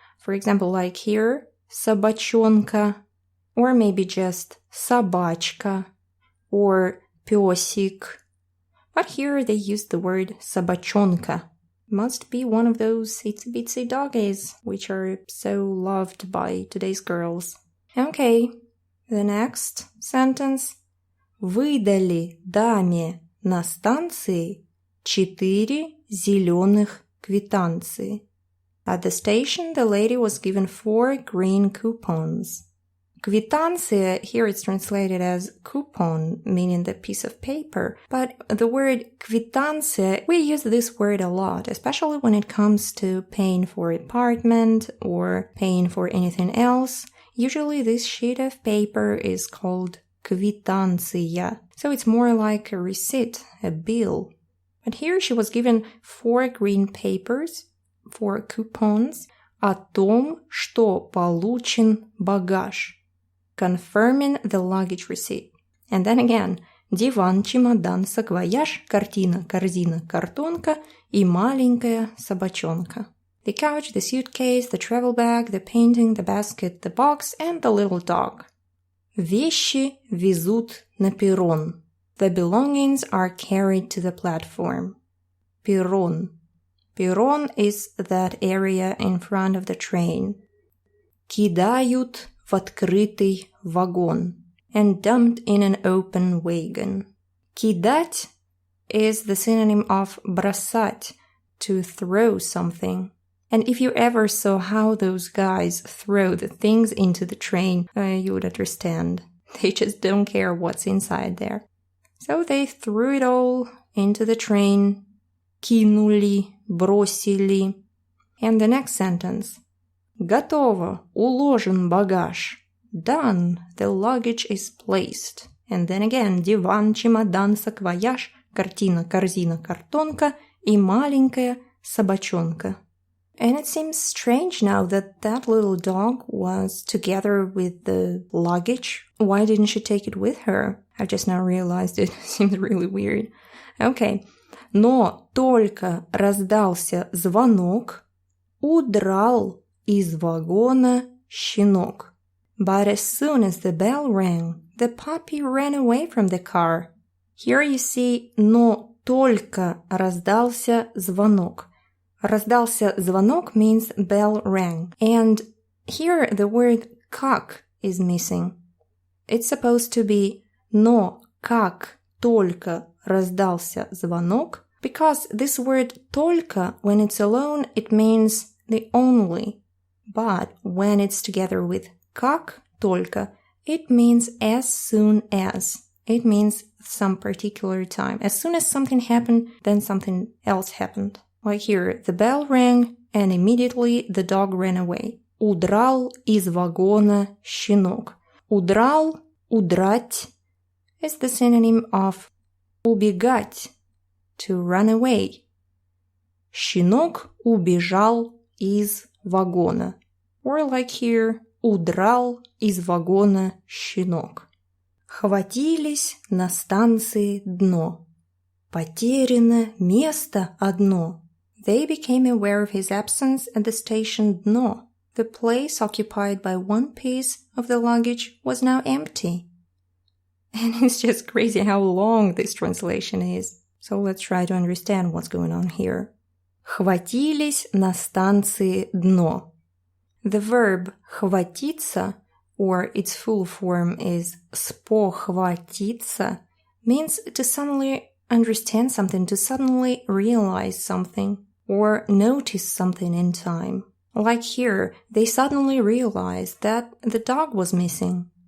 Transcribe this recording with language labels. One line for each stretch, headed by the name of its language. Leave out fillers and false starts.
English: For example, like here, собачонка, or maybe just собачка, or пёсик. But here they use the word собачонка. Must be one of those itsy-bitsy doggies, which are so loved by today's girls. Okay, the next sentence.
Russian: Выдали даме на станции 4 зеленых квитанции.
English: At the station, the lady was given 4 green coupons. Квитанция, here it's translated as coupon, meaning the piece of paper. But the word квитанция, we use this word a lot, especially when it comes to paying for apartment or paying for anything else. Usually this sheet of paper is called квитанция. So it's more like a receipt, a bill. But here she was given 4 green papers, 4 coupons,
Russian: о том, что получен багаж,
English: confirming the luggage receipt. And then again,
Russian: Диван, Чемодан, Саквояж, Картина, Корзина, Картонка И, маленькая, собачонка.
English: The couch, the suitcase, the travel bag, the painting, the basket, the box, and the little dog.
Russian: Вещи везут на перрон.
English: The belongings are carried to the platform.
Russian: Перрон.
English: Перрон is that area in front of the train.
Russian: Кидают в открытый вагон
English: and dumped in an open wagon. Кидать is the synonym of бросать, to throw something. And if you ever saw how those guys throw the things into the train, you would understand. They just don't care what's inside there. So they threw it all into the train.
Russian: Кинули, бросили.
English: And the next sentence.
Russian: Готово, уложен багаж.
English: Done, the luggage is placed. And then again,
Russian: диван, чемодан, саквояж, картина, корзина, картонка И, маленькая, собачонка.
English: And it seems strange now that that little dog was together with the luggage. Why didn't she take it with her? I just now realized it. Seems really weird. Okay.
Russian: Но только раздался звонок, удрал из вагона щенок.
English: But as soon as the bell rang, the puppy ran away from the car. Here you see,
Russian: но только раздался звонок. Раздался звонок
English: means bell rang. And here the word как is missing. It's supposed to be
Russian: но как только раздался звонок,
English: because this word только, when it's alone, it means the only. But when it's together with
Russian: как только,
English: it means as soon as. It means some particular time. As soon as something happened, then something else happened. Like here, the bell rang, and immediately the dog ran away.
Russian: Удрал из вагона щенок.
English: Удрал, удрать is the synonym of убегать, to run away.
Russian: Щенок убежал из вагона.
English: Or like here,
Russian: удрал из вагона щенок. Хватились на станции дно. Потеряно место одно.
English: They became aware of his absence at the station dno. The place occupied by one piece of the luggage was now empty. And it's just crazy how long this translation is. So let's try to understand what's going on here.
Russian: Хватились на станции дно.
English: The verb хватиться, or its full form is спохватиться, means to suddenly understand something, to suddenly realize something, or notice something in time. Like here, they suddenly realized that the dog was missing.